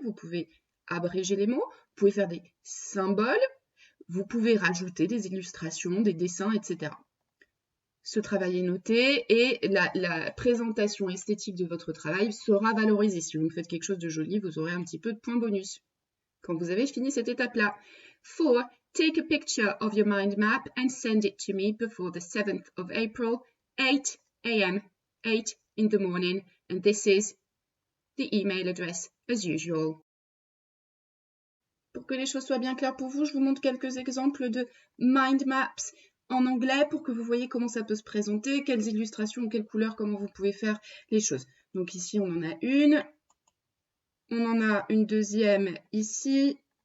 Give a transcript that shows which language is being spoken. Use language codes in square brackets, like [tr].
[fr] Vous pouvez abréger les mots. Vous pouvez faire des symboles. Vous pouvez rajouter des illustrations, des dessins, etc. Ce travail est noté et la présentation esthétique de votre travail sera valorisée. Si vous faites quelque chose de joli, vous aurez un petit peu de points bonus quand vous avez fini cette étape-là. [en] 4. Take a picture of your mind map and send it to me before the 7th of April, 8 a.m., 8 in the morning, and this is the email address as usual. [fr] Pour que les choses soient bien claires pour vous, je vous montre quelques exemples de mind maps en anglais pour que vous voyez comment ça peut se présenter, quelles illustrations, quelles couleurs, comment vous pouvez faire les choses. Donc ici, on en a une. On en a une deuxième ici.